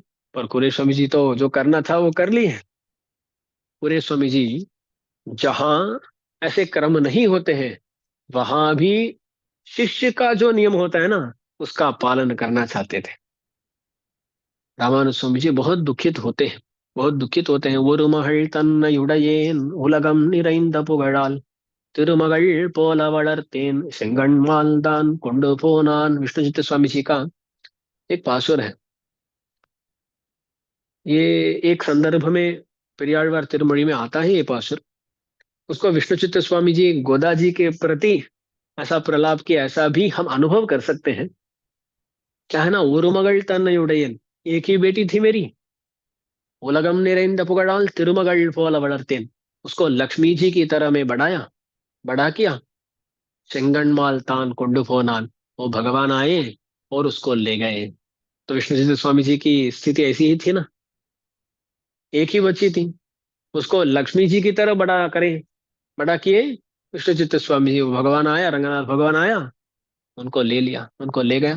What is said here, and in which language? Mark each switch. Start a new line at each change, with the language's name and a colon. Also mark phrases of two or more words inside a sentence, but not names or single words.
Hindi: पर कुरेश स्वामी जी तो जो करना था वो कर लिए। कुरेश स्वामी जी जहां ऐसे क्रम नहीं होते हैं वहां भी शिष्य का जो नियम होता है ना उसका पालन करना चाहते थे। रामानुज स्वामी जी बहुत दुखित होते हैं, बहुत दुखित होते हैं।
Tamil: ஒரு மகள் தன்னையுடையேன் உலகம் நிறைந்த புகழால் திருமகள் போல வளர்த்தேன் செங்கண்மால் தான் கொண்டு போनान,
Hindi: विष्णु चित्त स्वामी जी का एक पासुर है। ये एक संदर्भ में पेरियाழ்वार तिरुमொழி में आता है ये पासुर। उसको विष्णुचित्त स्वामी जी गोदा जी के प्रति ऐसा प्रलाप किया, ऐसा भी हम अनुभव कर सकते हैं। क्या है ना,
Tamil: ஒரு மகள் தன்னையுடையேன்,
Hindi: एक ही बेटी थी मेरी,
Tamil: உலகம் நிறைந்த புகழால் திருமகள் போல வளர்த்தேன்,
Hindi: उसको लक्ष्मी जी की तरह मैं बढ़ाया, बड़ा किया।
Tamil: செங்கண்மால் தான் கொண்டு போனான்,
Hindi: वो भगवान आए और उसको ले गए। तो विष्णुचित्त स्वामी जी की स्थिति ऐसी ही थी ना, एक ही बच्ची थी, उसको लक्ष्मी जी की तरह बड़ा करें, बड़ा किए विष्णुचित्त स्वामी जी। वो भगवान आया, रंगनाथ भगवान आया, उनको ले लिया, उनको ले गया।